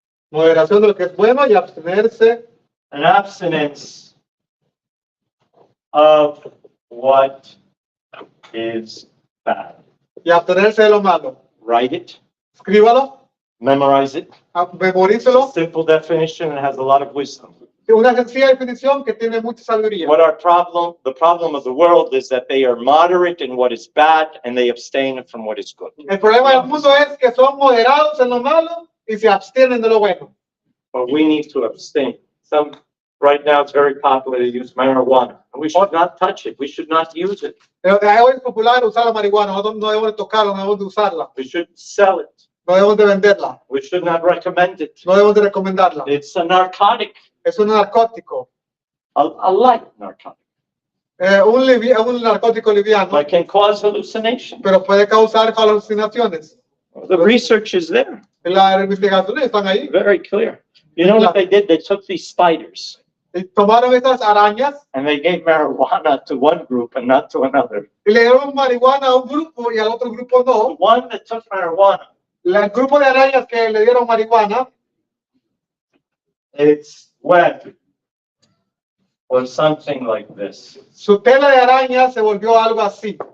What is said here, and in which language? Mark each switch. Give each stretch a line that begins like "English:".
Spanish: Moderación de lo que es bueno y abstenerse
English: an abstinence of what is bad.
Spanish: y abstenerse de lo malo.
English: Write it,
Spanish: Escríbalo,
English: memorize it.
Spanish: memorícelo.
English: Simple definition and has a lot of wisdom.
Spanish: Una sencilla definición que tiene mucha sabiduría.
English: What the problem of the world is that they are moderate in what is bad and they abstain from what is good.
Spanish: El problema del mundo es que son moderados en lo malo y se abstienen de lo bueno.
English: But we need to abstain. Right now it's very popular to use marijuana. And we should not touch it. We should not use it.
Spanish: Pero hoy es popular usar la marihuana, nosotros no debemos de tocarla, no debemos de usarla,
English: We should sell it.
Spanish: no debemos de venderla,
English: We should not recommend it.
Spanish: no debemos de recomendarla.
English: It's a narcotic,
Spanish: Es un narcótico,
English: a light narcotic,
Spanish: un narcótico liviano,
English: but can cause hallucination.
Spanish: pero puede causar alucinaciones.
English: The research is there,
Spanish: Las investigaciones están ahí.
English: very clear. You know what they did? They took these spiders
Spanish: Y tomaron estas arañas
English: and they gave marijuana to one group and not to another.
Spanish: y le dieron marihuana a un grupo y al otro grupo
English: The
Spanish: no.
English: one that took marijuana,
Spanish: El grupo de arañas que le dieron marihuana,
English: its web was something like this.
Spanish: su tela de araña se volvió algo así.